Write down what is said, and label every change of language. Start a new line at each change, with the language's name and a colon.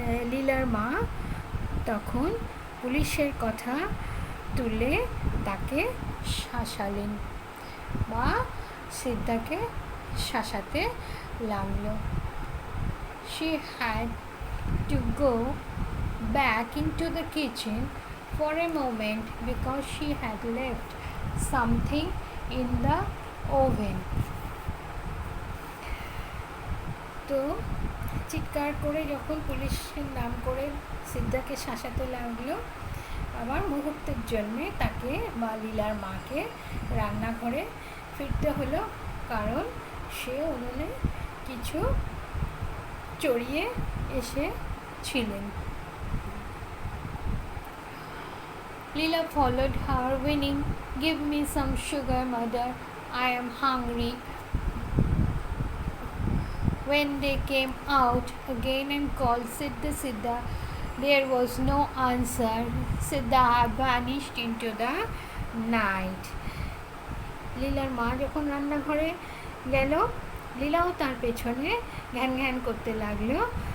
Bangla: লীলার মা তখন পুলিশের কথা তুলে তাকে শাসালেন বা সিদ্ধাকে শাসাতে লাগলো।
English: She had to go back into the kitchen for a moment because she had left something in the oven.
Bangla: তো চিৎকার করে যখন পুলিশের নাম করে সিদ্ধাকে শাসাতে লাগলো, আবার মুহূর্তের জন্যে তাকে বা লীলার মাকে রান্নাঘরে ফিরতে হলো, কারণ সে উনুনে কিছু চড়িয়ে এসেছিলেন।
English: Leela followed her, whining, "Give me some sugar, mother. I am hungry." When they came out again and called Siddha, Siddha, there was no answer. Siddha had vanished into the night.
Bangla: লীলার মা যখন রান্নাঘরে গেল, লীলাও তার পেছনে ঘ্যান ঘ্যান করতে লাগলো।